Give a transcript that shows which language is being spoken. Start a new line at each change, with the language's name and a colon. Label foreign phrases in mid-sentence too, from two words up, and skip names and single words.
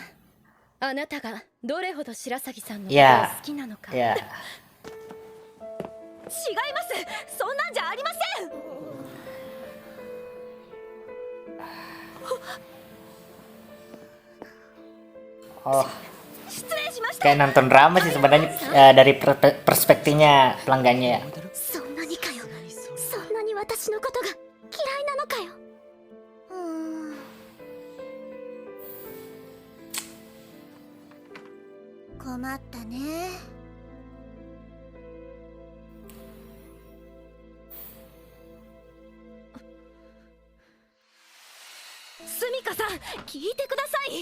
Japanese: あなたがどれほど白鷺さんのことを好きなのか。
Indonesian: Ya,
Japanese: 違います。そんなんじゃありません。 oh, 失礼しました。
Indonesian: kayak nonton drama sih sebenarnya dari perspektifnya pelanggannya ya.
Japanese: そんなにかよ。そんなに私のことが嫌いなのかよ。困ったね。スミカさん、聞いてください。